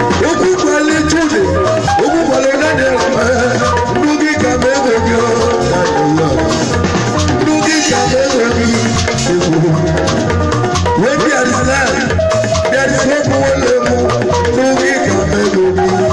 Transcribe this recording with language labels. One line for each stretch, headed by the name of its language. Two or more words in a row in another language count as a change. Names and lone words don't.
Igbo: Okwu kwale Jude, okwu kwale Daniel, eh, ndị gị ka m ebe gị, oh, Daniel. Ndị gị ka m ebe gị, egwu.
English: When there is life, there is hope, oh, Lord.
Igbo: Ndị gị ka m ebe gị.